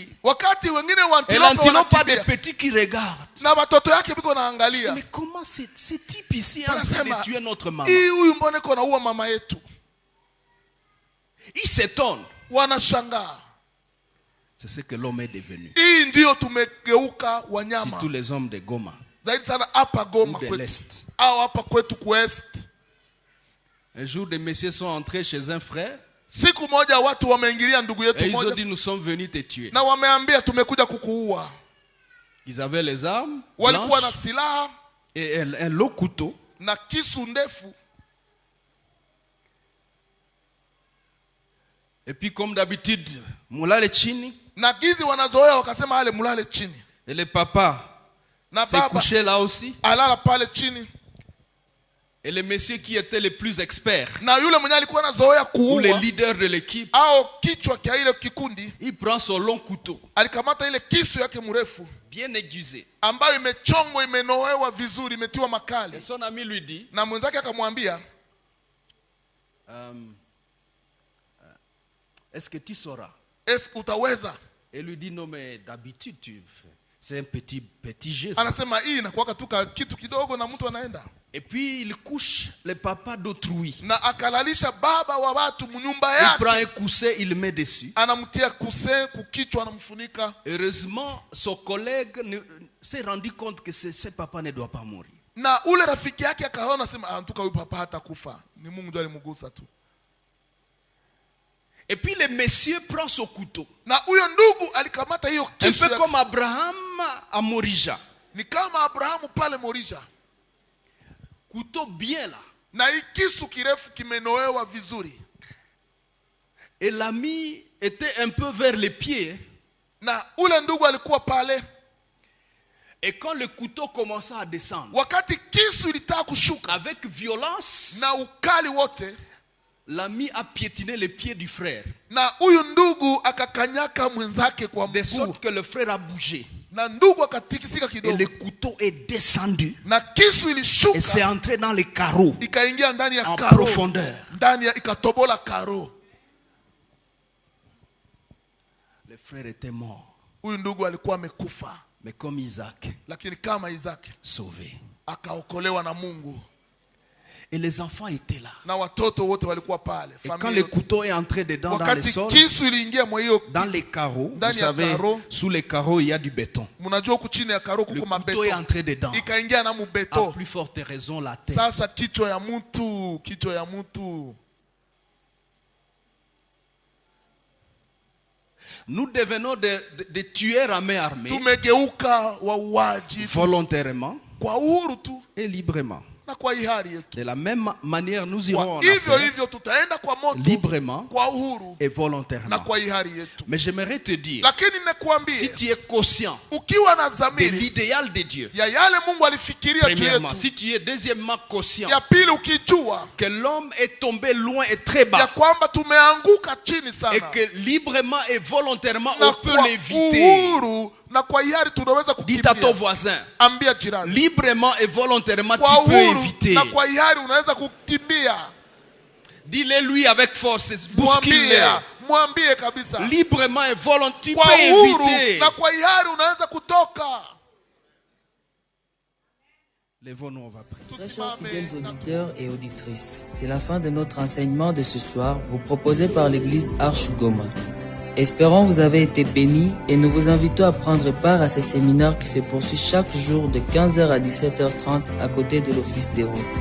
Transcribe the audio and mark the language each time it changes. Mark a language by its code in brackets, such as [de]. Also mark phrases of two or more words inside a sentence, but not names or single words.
[sw] wakati wengine wa [fr] et antilope l'antilope a des [sw] wanakimbia [fr] petits qui regardent. [sw] na watoto yake biko naangalia, [fr] Mais comment ce type ici est en train [sw] Wanasema, [fr] de tuer notre maman? [sw] hii huyu mbona iko naua mama yetu? [fr] Ils s'étonnent. [sw] Wanashangaa. [fr] C'est ce que l'homme est devenu. [sw] Hii ndio tumegeuka wanyama. [fr] Surtout les hommes de Goma [sw] Zaidi sana hapa Goma [fr] ou de [sw] kwetu [fr] l'Est. [sw] au hapa kwetu kuest. [fr] Un jour, des messieurs sont entrés chez un frère [sw] Siku moja watu wameingilia ndugu [fr] et [sw] yetu [fr] ils ont [sw] moja [fr] dit, nous sommes venus te tuer. [sw] na wameambia tumekuja kukuua. [fr] Ils avaient les armes [sw] Walikuwa na [fr] blanches [sw] silaha [fr] et un long couteau. [sw] na kisu ndefu. [fr] Et puis comme d'habitude, [sw] mulale chini. Na gizi wanazoea wakasema ale mulale chini. [fr] Et le papa [sw] Na [fr] s'est [sw] baba [fr] couché là aussi. [sw] alala pale chini. [fr] Et les messieurs qui étaient les plus experts, [sw] Na yule mwenye alikuwa anazoea [fr] ou les [sw] kuua [fr] leaders de l'équipe, [sw] au kichwa kia ile kikundi [fr] il prend son long couteau, [sw] alikamata ile kisu yake mrefu [fr] bien aiguisé. [sw] ambayo imechongwa, imenoewa vizuri, imetiwa [fr] Et [sw] makali. [fr] son ami lui dit, [sw] Na mwenzake akamwambia, [fr] est-ce que tu sauras? [sw] utaweza? [fr] Et lui dit, non mais d'habitude, c'est un petit geste. [sw] Anasema hii inakuwa tu kitu kidogo na mtu anaenda. [fr] Et puis il couche le papa d'autrui. [sw] Na akalalisha baba wa watu mnyumba [fr] Il prend [sw] yake. [fr] un coussin, il le met dessus. [sw] Anamtia kuse kukichwa, anamfunika. [fr] Heureusement, son collègue s'est rendu compte que ce papa ne doit pas mourir. [sw] Na ule rafiki yake akaona, sema antuka huyu papa hatakufa, ni Mungu ndiye alimgusa tu. [fr] Et puis le monsieur prend son couteau. [sw] Na huyo ndugu alikamata hiyo [fr] Un [sw] kisu [fr] peu [sw] yake. [fr] comme Abraham à Morija. [sw] Ni kama Abrahamu pale Morija. [fr] Couteau bien là. [sw] Na hii kisu kirefu kimenoewa vizuri. [fr] Et l'ami était un peu vers les pieds. [sw] Na ule ndugu alikuwa pale. [fr] Et quand le couteau commença à descendre, [sw] Wakati kisu ilitaka kushuka [fr] avec violence, [sw] na ukali wote, [fr] l'ami a piétiné les pieds du frère. [sw] na huyu ndugu akakanyaka mwenzake kwa [fr] De [sw] mguu. [fr] sorte que le frère a bougé. [sw] Na ndugu akatikisika [fr] Et [sw] kidogo. [fr] le couteau est descendu. [sw] Na kisu [fr] Et c'est [sw] ilishuka [fr] entré dans les carreaux. [sw] ikaingia ndani ya [fr] En [sw] karo. [fr] profondeur. [sw] Ndani ya ikatobola karo. [fr] Le frère était mort. [sw] Huyu ndugu alikuwa amekufa, [fr] Mais comme Isaac, [sw] lakini kama Isaki [fr] sauvé. [sw] akaokolewa na Mungu. [fr] Et les enfants étaient là. [sw] Na watoto wote walikuwa pale. [fr] Et quand [sw] Familia [fr] le couteau est entré dedans dans le [sw] wakati [fr] sol, [sw] kisu iliingia mwa hiyo, [fr] dans les carreaux, vous [sw] Ndani ya [fr] savez, [sw] carreaux. [fr] sous les carreaux, il y a du béton. [sw] mnajua huku chini ya karo [fr] Le [sw] kuko [fr] couteau est [sw] mabeto. [fr] entré dedans. [sw] Ikaingia na [fr] À [sw] mubeto. [fr] plus forte raison, la tête. [sw] Sasa kichwa ya mtu, kichwa ya mtu. [fr] Nous devenons des tueurs à main armée, [sw] Tumegeuka wauaji [fr] volontairement [sw] kwa uhuru tu [fr] et librement. [sw] na kwa hiari yetu. [fr] De la même manière, nous irons en [sw] Kwa hivyo [fr] affaires, [sw] hivyo tutaenda kwa moto [fr] librement [sw] kwa uhuru [fr] et [sw] na [fr] volontairement. [sw] kwa hiari yetu. [fr] Mais j'aimerais te dire, [sw] Lakini [fr] si [sw] nikuambie, [fr] tu es conscient [sw] ukiwa na [fr] de [sw] dhamiri [fr] l'idéal de Dieu, [sw] ya yale Mungu alifikiria juu [fr] premièrement, [sw] yetu, [fr] si tu es deuxièmement conscient [sw] ya pili ukijua [fr] que l'homme est tombé loin et très [sw] ya [fr] bas, [sw] kwamba tumeanguka chini [fr] et [sw] sana, [fr] que librement et volontairement [sw] na [fr] on peut [sw] kwa [fr] l'éviter, [sw] uhuru na kwa hiari tunaweza [fr] dis à ton [sw] kukimbia. [fr] voisin, [sw] Ambia jirani, [fr] librement et volontairement [sw] kwa [fr] tu peux [sw] uhuru [fr] éviter. [sw] na kwa hiari unaweza kukimbia. [fr] Dis-le lui avec force, bouscule-le. [sw] Mwambie kabisa, [fr] Librement et volontairement, tu [sw] kwa [fr] peux [sw] uhuru [fr] éviter. [sw] na kwa hiari unaweza kutoka. [fr] Lèvons-nous, on va prier. Très chers fidèles auditeurs et auditrices, c'est la fin de notre enseignement de ce soir, vous proposé par l'église Arche Goma. Espérons vous avez été bénis et nous vous invitons à prendre part à ces séminaires qui se poursuivent chaque jour de 15h à 17h30 à côté de l'Office des routes.